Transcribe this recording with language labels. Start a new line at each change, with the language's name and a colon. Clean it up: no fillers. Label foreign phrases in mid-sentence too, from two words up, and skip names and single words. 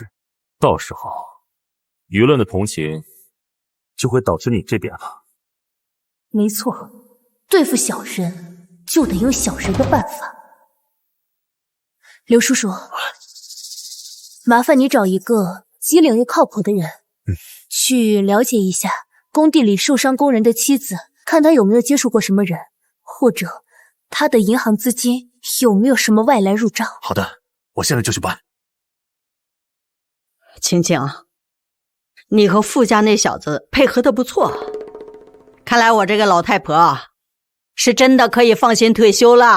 Chinese: 到時候，輿論的同情就會導致你這邊了。沒錯，對付小人就得用小人的辦法。劉叔叔，麻煩你找一個機靈又靠譜的人，去了解一下工地裡受傷工人的妻子，看他有沒有接觸過什麼人，或者他的銀行資金有沒有什麼外來入賬。好的，我現在就去辦。晴晴，你和傅家那小子配合得不錯，看來我這個老太婆是真的可以放心退休了。